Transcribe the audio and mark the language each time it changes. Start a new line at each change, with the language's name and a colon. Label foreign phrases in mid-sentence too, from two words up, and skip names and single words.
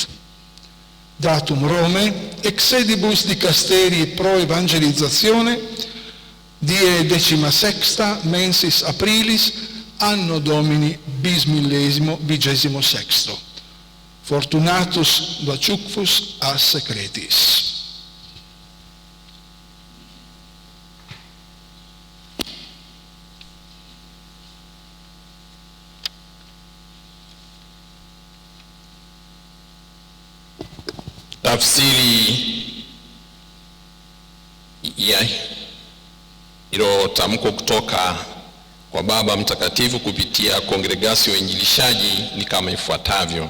Latin: Datum Romae, ex sedibus dicasteri pro evangelizzazione, die 16 mensis aprilis, anno Domini bismillesimo 26. Fortunatus Vaciucfus a secretis.
Swahili: Tafsiri ya hilo tamko kutoka kwa Baba Mtakatifu kupitia Kongregasio ya Uinjilishaji ni kama ifuatavyo.